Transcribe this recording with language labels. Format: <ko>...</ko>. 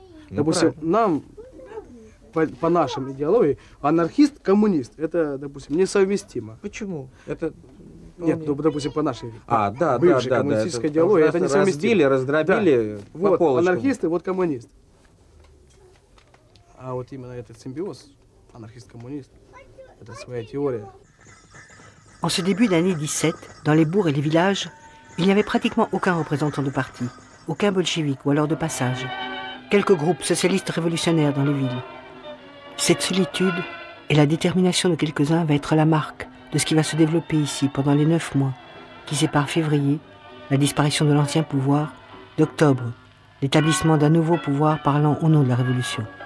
<ru>Допустим, нам, по нашим идеологии, анархист-коммунист, это, допустим, несовместимо. Почему? Нет, ну, допустим, по нашей бывшей коммунистической идеологии, это несовместимо. Раздробили по вот полочкам. Анархисты, вот коммунист. А вот именно этот симбиоз, анархист-коммунист, это своя théorie.</ru> <fr>En ce début d'année 17, dans les bourgs et les villages, il n'y avait pratiquement aucun représentant de parti, aucun bolchevique ou alors de passage. Quelques groupes socialistes révolutionnaires dans les villes. Cette solitude et la détermination de quelques-uns va être la marque de ce qui va se développer ici pendant les 9 mois qui séparent février, la disparition de l'ancien pouvoir, d'octobre, l'établissement d'un nouveau pouvoir parlant au nom de la Révolution.</fr>